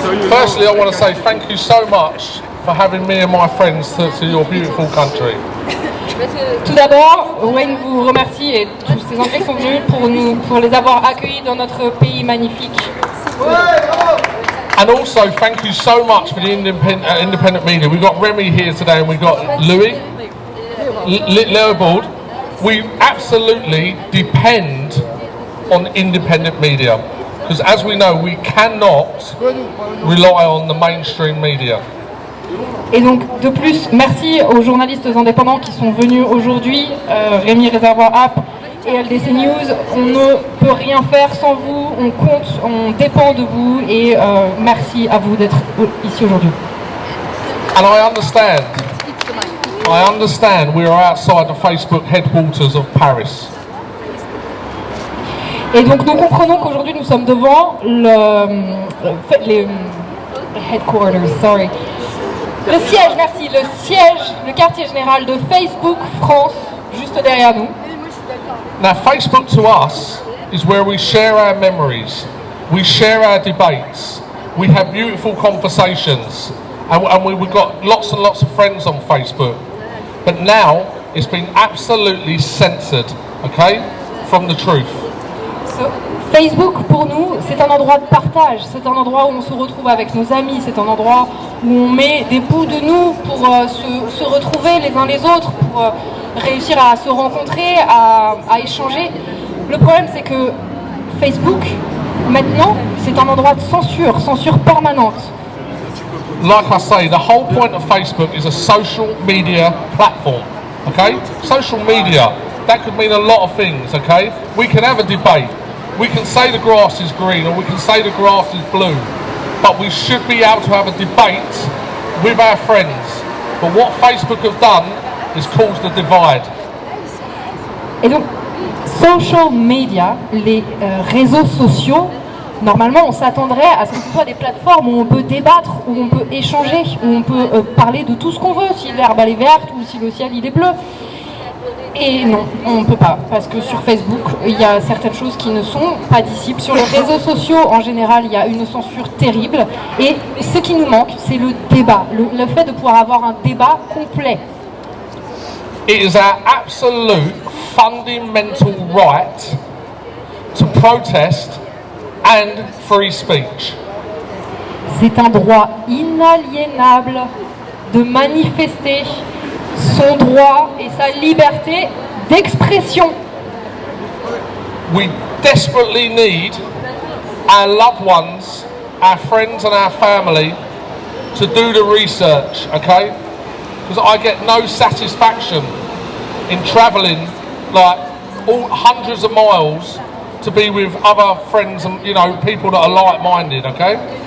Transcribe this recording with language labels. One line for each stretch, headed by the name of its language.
English: Firstly, I want to say thank you so much for having me and my friends to your beautiful country.
French: Tout d'abord, Wayne vous remercie et tous ces Anglais qui sont venus pour les avoir accueillis dans notre pays magnifique.
English: And also, thank you so much for the independent media. We've got Remy here today and we've got Louis Leopold. We absolutely depend on independent media. Because as we know, we cannot rely on the mainstream media.
French: Et donc, de plus, merci aux journalistes indépendants qui sont venus aujourd'hui, Rémi Réservoir App et LDC News. On ne peut rien faire sans vous, on compte, on dépend de vous et merci à vous d'être ici aujourd'hui.
English: And I understand we are outside the Facebook headquarters of Paris.
French: Et donc nous comprenons qu'aujourd'hui nous sommes devant les
English: headquarters, sorry.
French: Le siège, merci, le quartier général de Facebook France, juste derrière nous.
English: Now Facebook to us is where we share our memories, we share our debates, we have beautiful conversations, and we've got lots and lots of friends on Facebook. But now it's been absolutely censored, okay, from the truth.
French: Facebook pour nous c'est un endroit de partage, c'est un endroit où on se retrouve avec nos amis, c'est un endroit où on met des bouts de nous pour se retrouver les uns les autres, pour réussir à se rencontrer, à échanger. Le problème c'est que Facebook maintenant c'est un endroit de censure permanente.
English: Like I say, the whole point of Facebook is a social media platform, okay? Social media, that could mean a lot of things, okay? We can have a debate. We can say the grass is green or we can say the grass is blue, but we should be able to have a debate with our friends. But what Facebook have done is caused a divide.
French: Et donc,
English: social media,
French: les réseaux sociaux, normalement on s'attendrait à ce que ce soit des plateformes où on peut débattre, où on peut échanger, où on peut parler de tout ce qu'on veut, si l'herbe elle est verte ou si le ciel il est bleu. Et non, on ne peut pas, parce que sur Facebook, il y a certaines choses qui ne sont pas dissibles. Sur les réseaux sociaux, en général, il y a une censure terrible. Et ce qui nous manque, c'est le débat, le fait de pouvoir avoir un débat complet.
English: It is our absolute fundamental right to protest and free speech.
French: C'est un droit inaliénable de manifester son droit et sa liberté d'expression.
English: We desperately need our loved ones, our friends and our family to do the research, okay? Because I get no satisfaction in travelling like hundreds of miles to be with other friends and people that are like-minded, okay?